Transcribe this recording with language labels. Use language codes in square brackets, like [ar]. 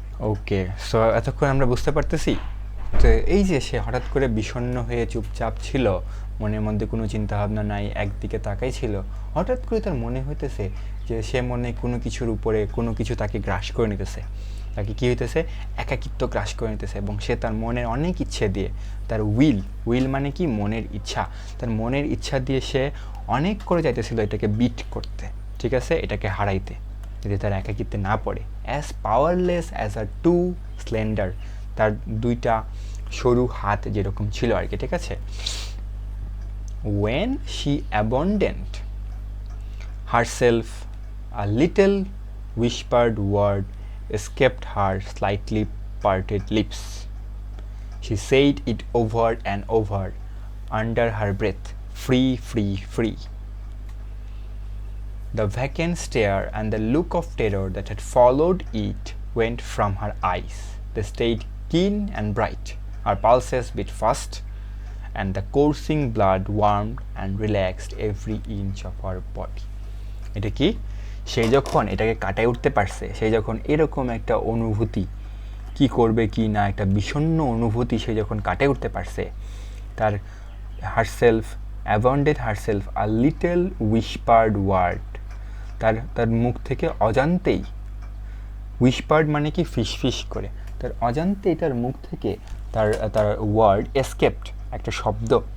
[bn] ওকে, so এতক্ষণ আমরা বুঝতে পারতেছি তো এই যে সে হঠাৎ করে বিষণ্ণ হয়ে চুপচাপ ছিল, মনের মধ্যে কোনো চিন্তাভাবনা নাই, একদিকে তাকাই ছিল, হঠাৎ করে তার মনে হইতেছে যে সে মনে কোনো কিছুর উপরে কোনো কিছু তাকে গ্রাস করে নিতেছে, তাকে কী হইতেছে, একাকিত্ব গ্রাস করে নিতেছে, এবং সে তার মনের অনেক ইচ্ছে দিয়ে, তার উইল মানে কি, মনের ইচ্ছা, তার মনের ইচ্ছা দিয়ে সে অনেক করে চাইতেছিল এটাকে বিট করতে, ঠিক আছে, এটাকে হারাইতে, যদি তার একাকিত্বে না পড়ে। [en] as powerless as her two slender, [bn] তার দুইটা সরু হাত যেরকম ছিল আর কি, ঠিক আছে। [en] When she abandoned herself, a little whispered word escaped her slightly parted lips. She said it over and over under her breath, free, free, free. The vacant stare and the look of terror that had followed it went from her eyes. They stayed keen and bright. Her pulses beat fast, and the coursing blood warmed and relaxed every inch of her body. [bn] এটা কি, সে যখন এটাকে কাটায় উঠতে পারছে, সে যখন এরকম একটা অনুভূতি, কি করবে কি না, একটা বিষণ্ণ অনুভূতি সে যখন কাটায় উঠতে পারছে, তার [en] herself abandoned herself a little whispered word, [bn] তার মুখ থেকে অজান্তেই, উইসপার্ড মানে কি ফিসফিস করে, তার অজান্তেই তার মুখ থেকে তার [en] word escaped, [bn] একটা শব্দ